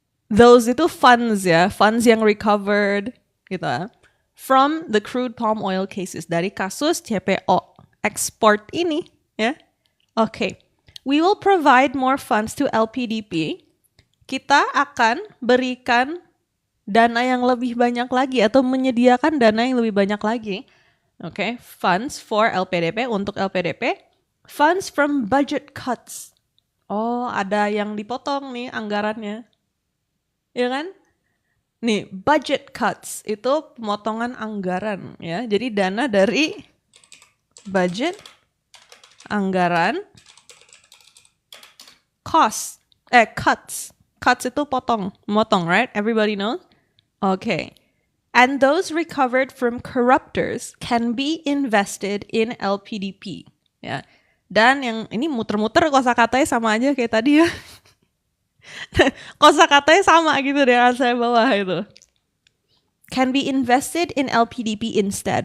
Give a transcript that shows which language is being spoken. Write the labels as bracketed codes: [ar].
[id] Those itu funds ya, funds yang recovered gitu ya. [en] From the crude palm oil cases, [id] dari kasus CPO export ini ya. [en] Okay. We will provide more funds to LPDP. [id] Kita akan berikan dana yang lebih banyak lagi atau menyediakan dana yang lebih banyak lagi. [en] Okay, funds for LPDP, [id] untuk LPDP. [en] Funds from budget cuts. [id] Oh, ada yang dipotong nih anggarannya. Ya kan? Nih, budget cuts itu pemotongan anggaran ya. Jadi dana dari budget, anggaran, cuts. [en] Cuts [id] itu motong, [en] right? Everybody knows? Okay. And those recovered from corruptors can be invested in LPDP. [id] Ya. Dan yang ini muter-muter kosakatanya sama aja kayak tadi ya. Kosakatanya sama gitu deh yang saya bawah itu. [en] Can be invested in LPDP instead.